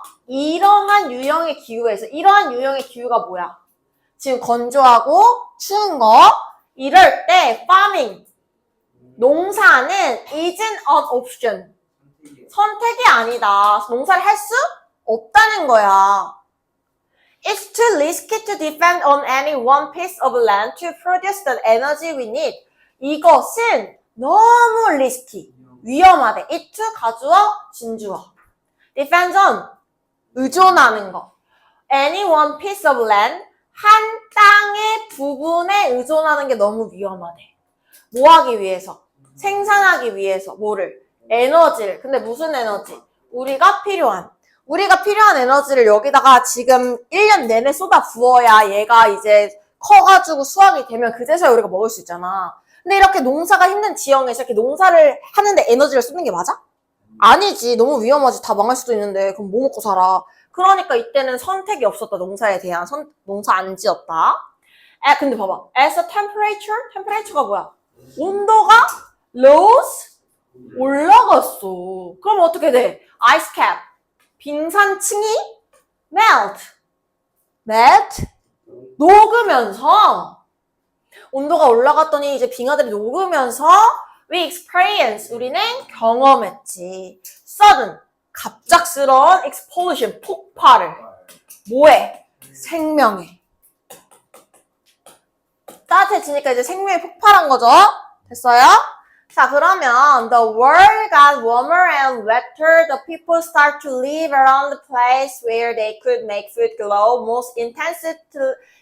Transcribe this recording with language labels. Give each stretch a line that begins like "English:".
Korean: 이러한 유형의 기후에서, 이러한 유형의 기후가 뭐야? 지금 건조하고 추운 거, 이럴 때 farming, 농사는
English: isn't an option,
Korean: 선택이 아니다. 농사를 할 수 없다는 거야.
English: It's too risky to depend on any one piece of land to produce the energy we need.
Korean: 이것은 너무 risky, 위험하대. it to 가주어, 진주어.
English: depends on,
Korean: 의존하는 거.
English: any one piece of land,
Korean: 한 땅의 부분에 의존하는 게 너무 위험하대. 뭐 하기 위해서? 생산하기 위해서. 뭐를? 에너지를. 근데 무슨 에너지? 우리가 필요한 에너지를 여기다가 지금 1년 내내 쏟아 부어야 얘가 이제 커가지고 수확이 되면 그제서야 우리가 먹을 수 있잖아. 근데 이렇게 농사가 힘든 지형에서 이렇게 농사를 하는데 에너지를 쓰는 게 맞아? 아니지. 너무 위험하지. 다 망할 수도 있는데 그럼 뭐 먹고 살아? 그러니까 이때는 선택이 없었다. 농사에 대한 농사 안 지었다. 근데 봐봐.
English: as a temperature가
Korean: 뭐야? 온도가 rose, 올라갔어. 그럼 어떻게 돼? ice cap, 빙산층이 melt, 녹으면서 온도가 올라갔더니 이제 빙하들이 녹으면서
English: we experience,
Korean: 우리는 경험했지. sudden, 갑작스러운 explosion, 폭발을. 뭐해? 생명에. 따뜻해지니까 이제 생명이 폭발한 거죠. 됐어요?
English: 자, 그러면 the world got warmer and wetter. The people start to live around the place where they could make food grow most intensively.